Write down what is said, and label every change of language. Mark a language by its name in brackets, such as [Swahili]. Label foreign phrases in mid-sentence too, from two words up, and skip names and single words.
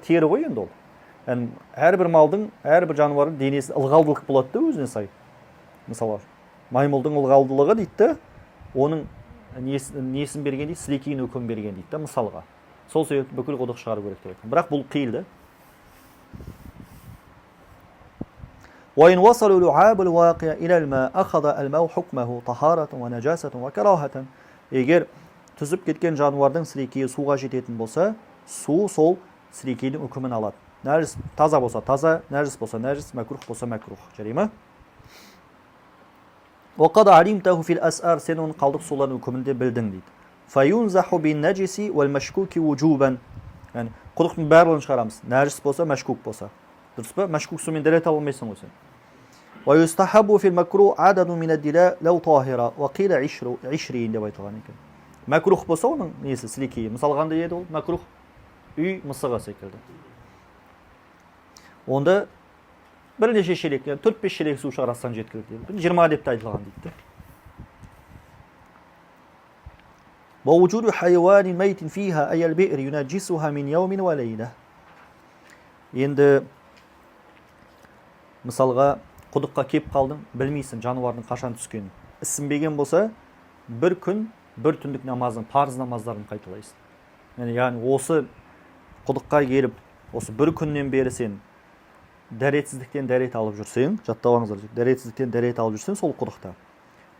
[Kazakh] Тері ғой енді ол. Яғни әрбір малдың, әрбір жануардың денесі ылғалдылық болады да өзіне сай. Мысалы, маймылдың ылғалдылығы дейді да, оның несін берген дейді, сілекейін үкім берген дейді да, мысалға. Сол себепті бүкіл құдық шығару керек деп айтқан. Бірақ бұл қиыл да. [Arabic] وإن وصلوا لعاب الواقع إلى الماء أخذ الماء حكمه طهارة ونجاسة وكراهة. [Kazakh] Егер түсіп кеткен жануардың сілекейі суға жететін болса, су сол сілекейдің үкімін алады. Нәжіс таза болса таза, нәжіс болса нәжіс, мәкрух болса мәкрух. Жарай ма? [Arabic] وقد علمته في الأسار. [Kazakh] Сен оның қалдық сулардың үкімінде білдің дейді. [Arabic] فينزح بالنجس والمشكوك وجوبا. [Kazakh] Yani құдықтың барлығын шығарамыз. Нәжіс болса, мәшкук болса. Дұрыс па? Мәшкук сумен дәрет ала алмайсың ғой сен. [Arabic] ويستحب في المكروه عدد من الدلاء لو طاهرة وقيل 20 [Kazakh] деп айтылған екен. Мәкрух болса оның несі сілекейі. Мысалы қандай еді ол? Мәкрух үй мысығы секілді. Онда бірнеше шелек, 4-5 шелек су шығарсаң жеткілікті. 20 деп те айтылған дейді. [Arabic] ووجود حيوان ميت فيها أي البئر ينجسها من يوم وليلة. [Kazakh] Енді мысалға құдыққа кеп қалдың, білмейсің жануардың қашан түскенін. Ісінбеген болса, бір күн, бір түндік намазың, парыз намаздарын қайталайсың. Яғни осы құдыққа келіп, осы бір күннен бері сен дәретсіздіктен дәрет алып жүрсең, жаттап алыңыздар, дәретсіздіктен дәрет алып жүрсең сол құдықта.